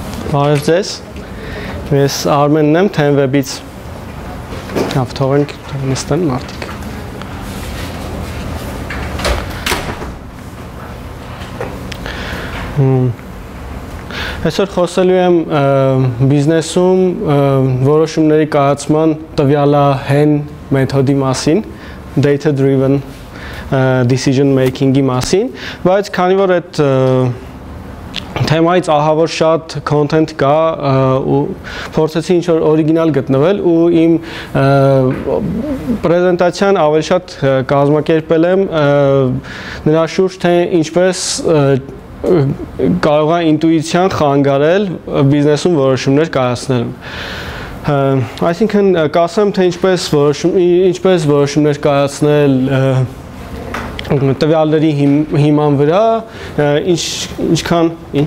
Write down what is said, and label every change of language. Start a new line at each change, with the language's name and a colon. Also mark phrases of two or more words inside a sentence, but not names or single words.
Armenian: Բարև ձեզ, ես Արմենն եմ, TenWeb-ից թողենք նստեն մարդիկ։ Այսօր խոսելու եմ բիզնեսում որոշումների կայացման տվյալահեն մեթոդի մասին,
English: data-driven decision making-
Armenian: ի մասին, բայց քանի որ այդ թեմայից ահավոր շատ content կա ու փորձեցի ինչ-որ օրիգինալ գտնվել ու իմ պրեզենտացիան ավելի շատ կազմակերպել եմ նրա շուրջ, թե ինչպես կարող է ինտուիցիան խանգարել բիզնեսում որոշումներ կայացնելուն։ Այսինքն կասեմ, թե ինչպես որոշումներ կայացնել տվյալների հիման վրա, ինչքան, ինչ?